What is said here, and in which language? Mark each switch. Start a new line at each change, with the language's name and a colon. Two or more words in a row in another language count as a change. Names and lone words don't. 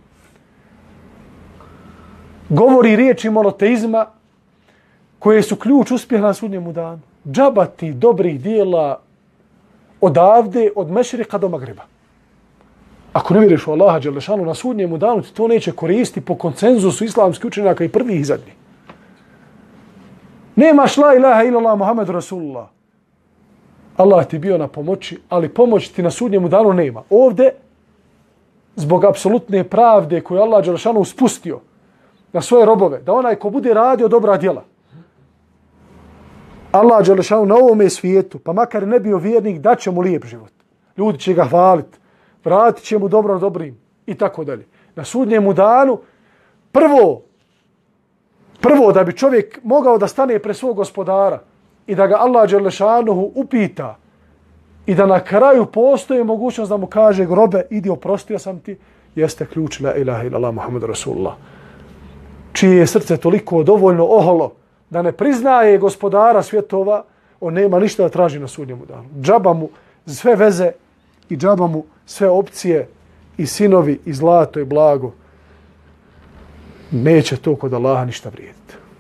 Bosnian: Govori riječi monoteizma koje su ključ uspjeha na sudnjemu danu. Džabati dobrih dijela odavde, od mešrika do Magreba. Ako ne vjeruješ u Allaha dželešanu na sudnjemu danu, ti to neće koristiti po konsenzusu islamskih učenjaka i prvih i zadnjih. Nemaš
Arabic: لا إله إلا الله محمد رسول الله.
Bosnian: Allah ti bio na pomoći, ali pomoć ti na sudnjemu danu nema. Ovdje, zbog apsolutne pravde koju Allah dželešanu spustio na svoje robove, da onaj ko bude radio dobra djela, Allah dželešanu na ovome svijetu, pa makar ne bio vjernik, daće mu lijep život. Ljudi će ga hvaliti, vratit će mu dobro dobrim i tako dalje. Na sudnjemu danu, prvo da bi čovjek mogao da stane pred svog gospodara i da ga Allah dželešanuhu upita i da na kraju postoji mogućnost da mu kaže: grobe, idi, oprostio sam ti, jeste ključ
Arabic: لا إله إلا الله محمد رسول الله.
Bosnian: Čije je srce toliko dovoljno oholo da ne priznaje gospodara svjetova, on nema ništa da traži na sudnjemu danu. Džaba mu sve veze i džaba mu sve opcije i sinovi i zlato i blago. Neće to kod Allaha ništa vrijediti.